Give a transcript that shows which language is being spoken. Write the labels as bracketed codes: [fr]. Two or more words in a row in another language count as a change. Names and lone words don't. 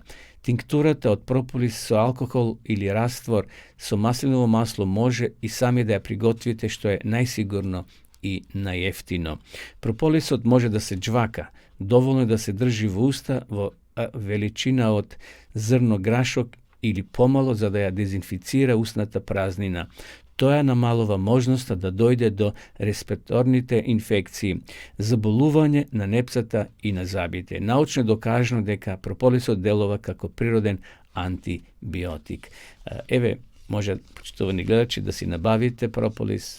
[mk] Тинктурата од прополис со алкохол или раствор со маслиново масло може и сами да ја приготвите, што е најсигурно и најефтино. Прополисот може да се џвака, доволно е да се држи во уста во величина од зрно грашок или помало, за да ја дезинфицира устната празнина. Тоа намалува можноста да дојде до респираторните инфекции, заболување на непцата и на забите. Научно е докажано дека прополисот делува како природен антибиотик. Еве, може, почитувани гледачи, да си набавите прополис.